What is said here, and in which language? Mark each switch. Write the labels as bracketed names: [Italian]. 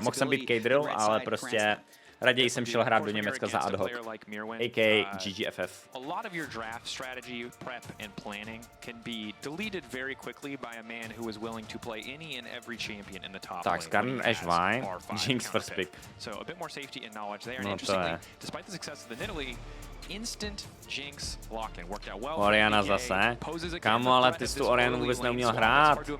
[Czech] Mohl jsem být K-Drill, ale prostě raději jsem šel hrát do Německa za ad hoc, a.k.a. GGFF. [English] A lot of your draft strategy, prep and planning can be deleted very quickly by a man who is willing to play any and every champion in the top [Czech] Tak, Skarner, Ashe, Vine, Jinx first pick. [English] So a bit more safety and knowledge there. And interestingly, despite the success of the Nidalee, instant Jinx lock-in worked out well. [Czech] Oriana zase. Kámo, ale ty jsi tu Orianu vůbec neuměl hrát.